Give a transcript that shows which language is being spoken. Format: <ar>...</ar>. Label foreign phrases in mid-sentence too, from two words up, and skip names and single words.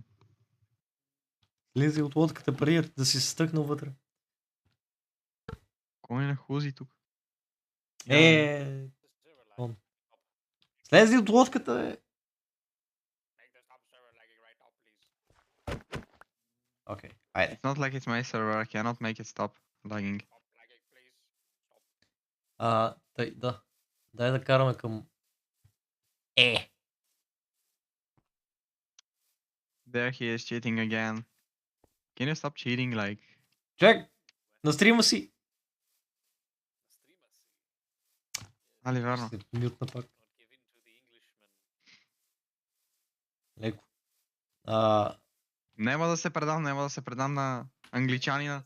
<bg>Слизай от лодката преди да си се стъкнал вътре. Кой не хузи тук? Слези от лодката, бе! Окей, айде.</bg> <en>It's not like it's my server, I cannot make it stop lagging.</en> <bg>Да. Дай да караме към...</bg> <en>There he is cheating again. Can you stop cheating, like?</en> <bg>Чак! На стрима си! Али, верно. Се мютна пак. Леко. Няма да се предам на англичанина.</bg>